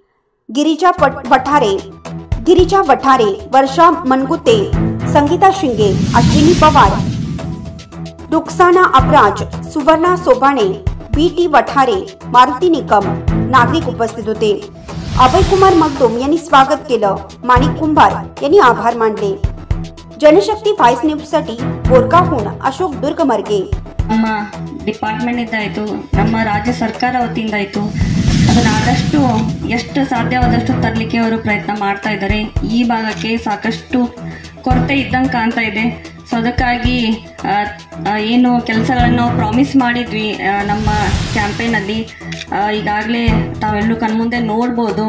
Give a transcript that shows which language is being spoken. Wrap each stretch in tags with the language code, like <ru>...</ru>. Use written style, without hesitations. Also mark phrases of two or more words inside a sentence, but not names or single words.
<mr>गिरिजा वठारे, वर्षा मनगुते, संगीता शिंगे, अश्विनी पवार, रुक्साना अब्राज, सुवर्णा सोबाणे, BT वठारे, मारुती निकम नागरिक उपस्थित होते। अभय कुमार मगदुम यांनी स्वागत केलं। माणिक कुंभार यांनी आभार मानले। जनशक्ती व्हाइस न्यूज साठी बोरगावहून अशोक दुर्गमर्गे।</mr> <kn>ನಮ್ಮ ಡಿಪಾರ್ಟ್ಮೆಂಟ್ ಇಂದ ಆಯಿತು, ನಮ್ಮ ರಾಜ್ಯ ಸರ್ಕಾರ ವತಿಯಿಂದ ಆಯಿತು, ಅದನ್ನ ಆದಷ್ಟು ಎಷ್ಟು ಸಾಧ್ಯವಾದಷ್ಟು ತರಲಿಕ್ಕೆ ಅವರು ಪ್ರಯತ್ನ ಮಾಡ್ತಾ ಇದ್ದಾರೆ। ಈ ಭಾಗಕ್ಕೆ ಸಾಕಷ್ಟು ಕೊರತೆ ಇದ್ದಂಗೆ ಕಾಣ್ತಾ ಇದೆ। ಸೊ ಅದಕ್ಕಾಗಿ ಏನು ಕೆಲಸಗಳನ್ನು ಪ್ರಾಮಿಸ್ ಮಾಡಿದ್ವಿ ನಮ್ಮ ಕ್ಯಾಂಪೇನಲ್ಲಿ ಈಗಾಗಲೇ ತಾವೆಲ್ಲರೂ ಕಣ್ಮುಂದೆ ನೋಡ್ಬೋದು।</kn>